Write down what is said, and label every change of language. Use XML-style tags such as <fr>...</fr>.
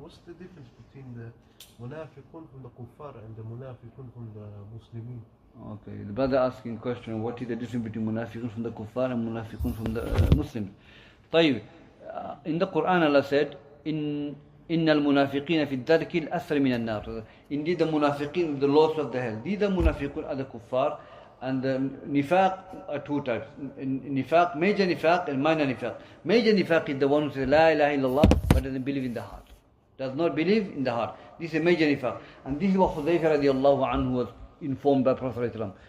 <en>What's the difference between the munafiqun from the kuffar and the munafiqun from the Muslimin? Okay, the brother asking question, what is the difference between munafiqun from the kuffar and munafiqun from the Muslims?</en> <ar>طيب,</ar> <en>in the Quran Allah said,</en> <ar>إن المنافقين في الدرك الأسفل من النار.</ar> <en>Indeed, the munafiqeen, the lords of the hell. These are munafiqun, are the kuffar, and the nifaq are two types. Nifaq, major nifaq and minor nifaq. Major nifaq is the one who says La ilaha illallah but doesn't believe in the heart. Does not believe in the heart. This is a major nifaq. And this is what Hudayfa radiallahu anhu was informed by Prophet ﷺ.</en>